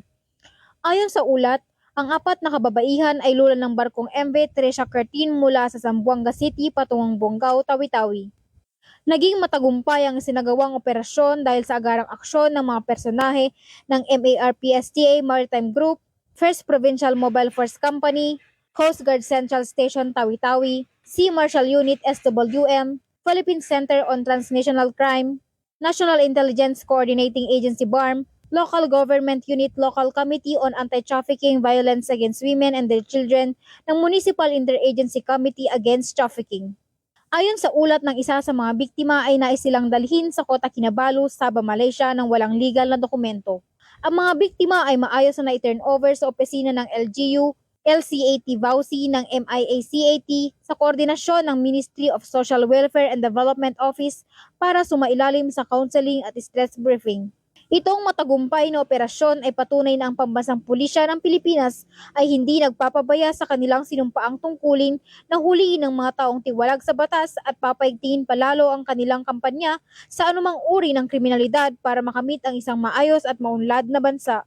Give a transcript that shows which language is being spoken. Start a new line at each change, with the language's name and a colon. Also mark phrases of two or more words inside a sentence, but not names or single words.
Filipino: Ayon sa ulat, ang 4 na kababaihan ay lula ng barkong MV Teresa Curtin mula sa Zamboanga City patungong Bonggao, Tawi-Tawi. Naging matagumpay ang isinagawang operasyon dahil sa agarang aksyon ng mga personahe ng MARPSTA Maritime Group, First Provincial Mobile Force Company, Coast Guard Central Station Tawi-Tawi, Sea Marshal Unit SWM, Philippine Center on Transnational Crime, National Intelligence Coordinating Agency BARM, Local Government Unit Local Committee on Anti-Trafficking Violence Against Women and Their Children ng Municipal Interagency Committee Against Trafficking. Ayon sa ulat ng isa sa mga biktima ay nais silang dalhin sa Kota Kinabalu, Sabah, Malaysia ng walang legal na dokumento. Ang mga biktima ay maayos na i-
English: turn over
Filipino: sa opisina ng LGU, LCAT Vauci ng MIACAT sa koordinasyon ng Ministry of Social Welfare and Development Office para sumailalim sa counseling at
English: stress briefing.
Filipino: Itong matagumpay na operasyon ay patunay na ang pambansang pulisya ng Pilipinas ay hindi nagpapabaya sa kanilang sinumpaang tungkulin na huliin ng mga taong tiwalag sa batas at papaigtingin palalo ang kanilang kampanya sa anumang uri ng kriminalidad para makamit ang isang maayos at maunlad na bansa.